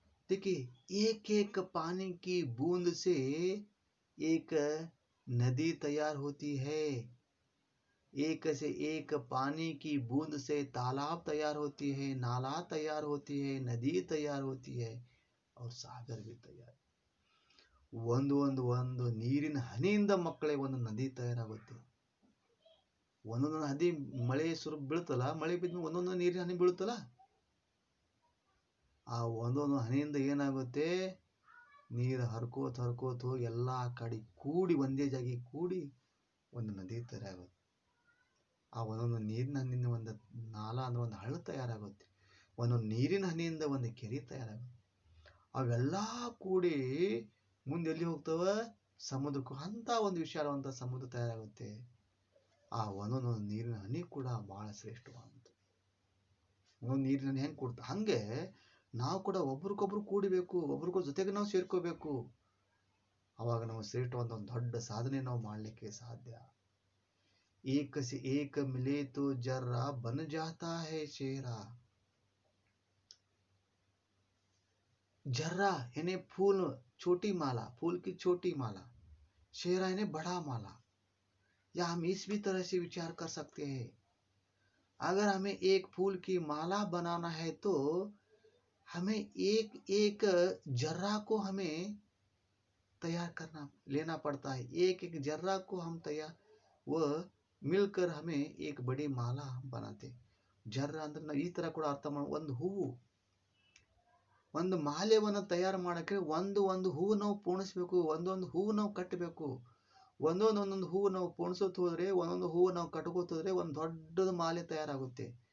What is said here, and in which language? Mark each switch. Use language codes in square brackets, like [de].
[hi] देखिए, एक एक पानी की बूंद से एक नदी तैयार होती है, एक से एक पानी की बूंद से तालाब तैयार होती है, नाला तैयार होती है, नदी तैयार होती है और सागर भी तैयार. [kn] ಒಂದು ಒಂದು ಒಂದು ನೀರಿನ ಹನಿಯಿಂದ ಮಕ್ಕಳೇ ಒಂದು ನದಿ ತಯಾರಾಗುತ್ತೆ. ಒಂದೊಂದು ನದಿ ಮಳೆ ಸುರು ಬೀಳುತ್ತಲ್ಲ, ಮಳೆ ಬಿದ್ದು ಒಂದೊಂದು ನೀರಿನ ಹನಿ ಬೀಳುತ್ತಲ್ಲ, ಆ ಒಂದೊಂದು ಹನಿಯಿಂದ ಏನಾಗುತ್ತೆ, ನೀರು ಹರ್ಕೋತ ಹರ್ಕೋತ ಹೋಗಿ ಎಲ್ಲ ಕಡೆ ಕೂಡಿ ಒಂದೇ ಜಾಗಿ ಕೂಡಿ ಒಂದು ನದಿ ತಯಾರಾಗುತ್ತೆ. ಆ ಒಂದೊಂದು ನೀರಿನ ಹನಿಯಿಂದ ಒಂದು ನಾಲ ಅಂದ್ರೆ ಒಂದು ಹಳ್ಳ ತಯಾರಾಗುತ್ತೆ, ಒಂದೊಂದು ನೀರಿನ ಹನಿಯಿಂದ ಒಂದು ಕೆರೆ ತಯಾರಾಗುತ್ತೆ. ಅವೆಲ್ಲ ಕೂಡಿ ಮುಂದೆ ಎಲ್ಲಿ ಹೋಗ್ತವ, ಸಮುದ್ರಕ್ಕೂ. ಅಂತ ಒಂದು ವಿಶಾಲವಂತ ಸಮುದ್ರ ತಯಾರಾಗುತ್ತೆ. ಆ ಒಂದೊಂದು ನೀರಿನ ಹನಿ ಕೂಡ ಬಹಳ ಶ್ರೇಷ್ಠವಾದಂಥ. ಒಂದು ನೀರಿನ ಹನಿ ಹೆಂಗೆ ಕೊಡ್ತಾ, ಹಂಗೆ ನಾವು ಕೂಡ ಒಬ್ರಿಗೊಬ್ರು ಕೂಡಿಬೇಕು, ಒಬ್ರಿಗೊಬ್ರ ಜೊತೆಗೆ ನಾವು ಸೇರ್ಕೋಬೇಕು. ಅವಾಗ ನಾವು ಶ್ರೇಷ್ಠವಾದ ಒಂದು ದೊಡ್ಡ ಸಾಧನೆ ನಾವು ಮಾಡಲಿಕ್ಕೆ ಸಾಧ್ಯ. [hi] ಏಕ से एक मिले तो जर्रा बन जाता है शेरा. जर्रा यानी फूल, छोटी माला, फूल की छोटी माला. शेरा यानी बड़ा माला. या हम इस भी तरह से विचार कर सकते हैं, अगर हमें एक फूल की माला बनाना है तो हमें एक एक जर्रा को हमें तैयार करना लेना पड़ता है. एक एक जर्रा को हम तैयार, वह मिलकर हमें एक बड़ी माला बनाते. [kn] ಜರ್ರ ಅಂದ್ರೆ ನಾವು ಈ ತರ ಕೂಡ ಅರ್ಥ ಮಾಡಿ, ಒಂದು ಹೂವು, ಒಂದು ಮಾಲೆವನ್ನು ತಯಾರು ಮಾಡೋಕ್ಕೆ ಒಂದು ಒಂದು ಹೂವು ನಾವು ಪೋಣಿಸ್ಬೇಕು, ಒಂದೊಂದು ಹೂವು ನಾವು ಕಟ್ಟಬೇಕು. ಒಂದೊಂದು ಹೂವು ನಾವು ಪೋಣಿಸೋದು ಹೋದ್ರೆ, ಒಂದೊಂದು ಹೂವು ನಾವು ಕಟ್ಕೋತೋದ್ರೆ ಒಂದು ದೊಡ್ಡದ ಮಾಲೆ ತಯಾರಾಗುತ್ತೆ.